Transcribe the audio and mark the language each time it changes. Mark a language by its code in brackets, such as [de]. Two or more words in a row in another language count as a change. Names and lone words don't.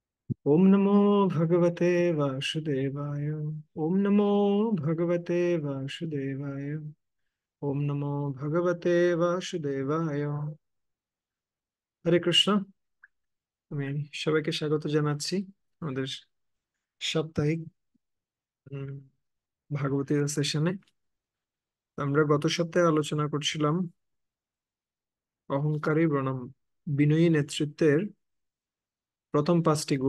[sa] ओम नमो भगवते वासुदेवाय। ओम नमो भगवते वासुदेवाय। ओम नमो भगवते वासुदेवाय। [bn] হরে কৃষ্ণ। আমি সবাইকে স্বাগত জানাচ্ছি আমাদের সাপ্তাহিক উম, ভাগবতী সেশনে। আমরা গত সপ্তাহে আলোচনা করছিলাম অহংকারী বনাম বিনয়ী নেতৃত্বের প্রথম পাঁচটি গুণ।